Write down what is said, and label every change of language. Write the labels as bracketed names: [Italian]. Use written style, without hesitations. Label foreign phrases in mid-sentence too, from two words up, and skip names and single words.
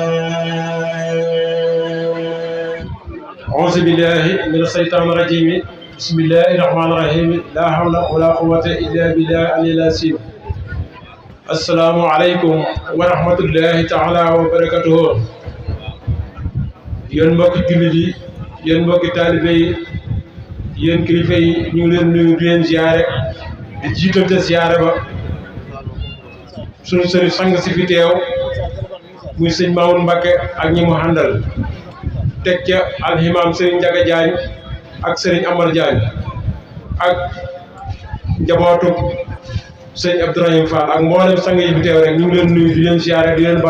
[Arabic] أعوذ بالله من الشيطان الرجيم بسم الله الرحمن الرحيم لا حول ولا قوة إلا بالله العلي العظيم السلام عليكم ورحمة الله تعالى وبركاته [Wolof] yéen mbokki jullit yi yéen mbokki taalibe yi yéen kilifa yi ñu ngi leen nuyu di leen ziare di jiital te ziare ba suñu sëriñ sang si fi teew muy sëñ Mamoun Mbacké ak ñi mu àndal teg ca alximaam sëriñ Njaga Jaañ ak sëriñ Amar Jaañ ak njabootu sëñ Abdourahim Fall ak mboolem sang yi fi teew rek ñu ngi leen nuyu di leen ziare di leen